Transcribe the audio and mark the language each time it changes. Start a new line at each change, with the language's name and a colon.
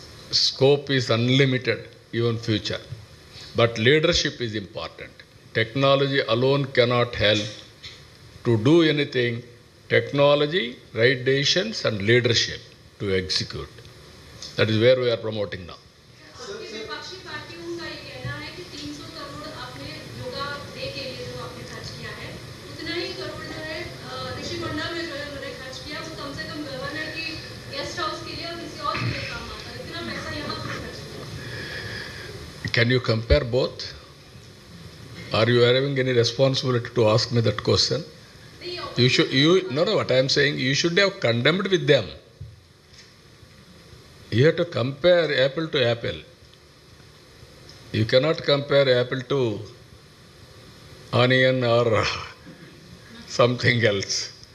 English: Scope is unlimited, even future. But leadership is important. Technology alone cannot help to do anything. Technology, right decisions and leadership to execute. That is where we are promoting now.
Hindi: आपकी विपक्षी पार्टियों का ये कहना है कि 300 करोड़ आपने yoga day के लिए जो आपने खर्च किया है, उतना ही करोड़ जो है ऋषि मंडल में जो है उन्होंने खर्च किया, वो कम से कम गवर्नर की गेस्ट हाउस के लिए और किसी और के लिए काम आता है। इतना पैसा यहाँ पर खर्च किया।
English: Can you compare both? Are you having any responsibility to ask me that question? You should. No. What I am saying, you should have condemned with them. You have to compare apple to apple. You cannot compare apple to onion or something else.